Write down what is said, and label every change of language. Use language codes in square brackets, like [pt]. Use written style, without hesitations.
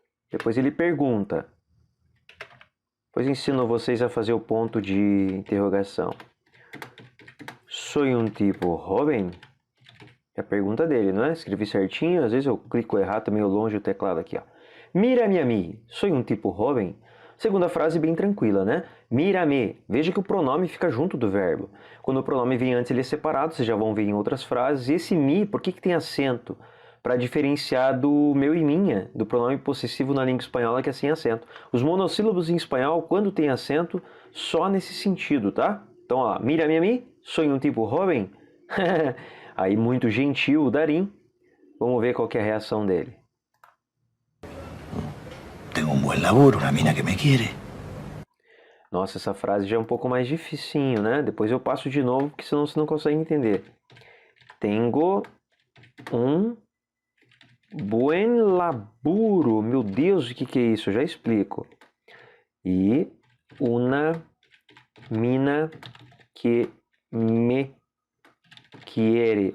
[pt] Depois ele pergunta. Depois ensino vocês a fazer o ponto de interrogação. [es] Soy un tipo joven? [pt] É a pergunta dele, não é? Escrevi certinho, às vezes eu clico errado, tá meio longe o teclado aqui, ó. [es] Mírame a mí, soy un tipo joven? [pt] Segunda frase bem tranquila, né? Mírame. Veja que o pronome fica junto do verbo. Quando o pronome vem antes, ele é separado, vocês já vão ver em outras frases. E esse mi, por que tem acento? Para diferenciar do meu e minha, do pronome possessivo na língua espanhola, que é sem acento. Os monossílabos em espanhol, quando tem acento, só nesse sentido, tá? Então, ó, [es] mírame a mí, soy un tipo joven? [pt] Aí, muito gentil o Darín. Vamos ver qual que é a reação dele. [es] Tengo un buen laburo, una mina que me quiere. [pt] Nossa, essa frase já é um pouco mais dificinho, né? Depois eu passo de novo, porque senão você não consegue entender. [es] Tengo um buen laburo. [pt] Meu Deus, o que é isso? Eu já explico. E [es] una mina que me quiere.